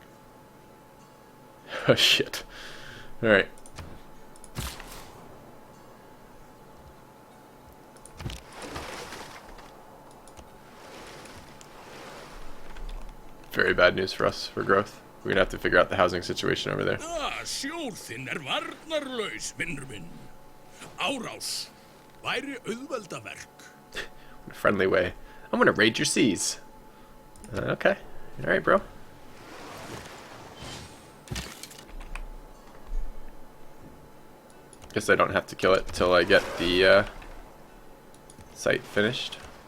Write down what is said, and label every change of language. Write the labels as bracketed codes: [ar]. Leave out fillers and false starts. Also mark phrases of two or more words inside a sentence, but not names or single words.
[en] Oh shit. Alright. Very bad news for us for growth. We're gonna have to figure out the housing situation over there. [is] Sjór þinn varnarlaus, vinnur minn. Árás væri auðveldaverk. [en] In a friendly way. I'm gonna raid your seas. Okay. Alright, bro. Guess I don't have to kill it till I get the site finished.